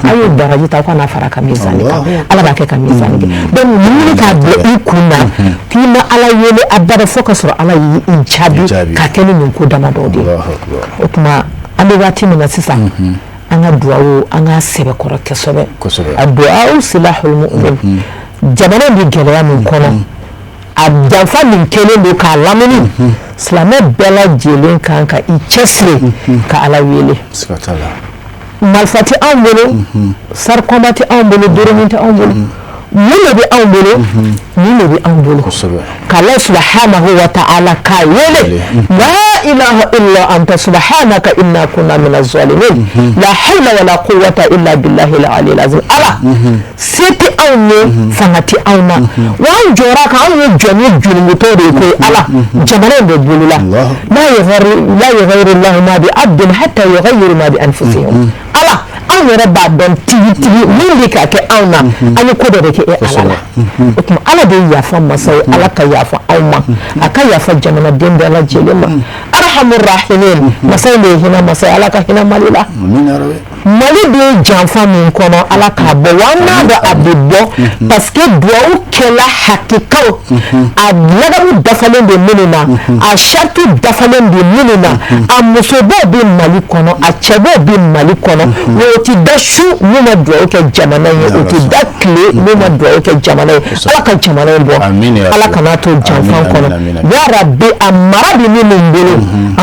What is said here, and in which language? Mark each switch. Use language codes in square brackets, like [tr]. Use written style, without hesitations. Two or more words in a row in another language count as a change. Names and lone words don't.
[bm] a y'o baraji ta o kana fara ka mizani kan ala b'a kɛ ka mizani kɛ donc ɲini k'a bila i kun na k'i ma ala wele a bada fo ka sɔrɔ ala y'i jaabi ka kɛ ni nin ko dama dɔw de o tuma an bɛ waati min na sisan an ka duwawu an ka sɛbɛ kɔrɔ kosɛbɛ a duwawu [ar] سلاح المؤمن [bm] jamana bɛ gɛlɛya min kɔnɔ a janfa min kɛlen don k'a lamini silamɛ bɛɛ lajɛlen kan ka i cɛsiri ka ala wele marifa tɛ anw bolo sarikɔma tɛ anw bolo dɔrɔmɛ tɛ anw bolo mun de bɛ anw bolo mun de bɛ anw bolo k'ala [ar] سبحانه وتعالى [bm] k'a wele [ar] لا إله إلا أنت سبحانك إنا كنا من الظالمين لا حول ولا قوة إلا بالله العلي العظيم [bm] ala se tɛ anw ye fanga tɛ anw na wa an jɔra kan anw ye jɔn jurumutɔ de ye koyi ala jamana in bɛ bolo la [ar] لا يغير الله ما بعبد حتى يغيروا ما بأنفسهم [bm] ala anw yɛrɛ b'a dɔn tigitigi min bɛ ka kɛ anw na an ye ko dɔ de kɛ ala la o tuma ala de ye yafa masa ye ala ka yafa anw ma a ka yafa jamanaden bɛɛ lajɛlen ma [ar] أرحم الراحمين [bm] masa in de ye hinɛ masa ye ala ka hinɛ mali la mali de ye janfa min kɔnɔ ala k'a bɔ wa an n'a dɔn a bɛ bɔ parce que duwawu kɛla hakikaw a ladamu dafalen bɛ minnu na a sariti dafalen bɛ minnu na a musobaw bɛ mali kɔnɔ a cɛbaw bɛ mali kɔnɔ o ti da su n'u ma duwawu kɛ jamana ye o ti da tile n'u ma duwawu kɛ jamana ye ala ka jamana in bɔ ala kana to janfan kɔnɔ [ar] يا ربي [bm] a mara bɛ minnu bolo an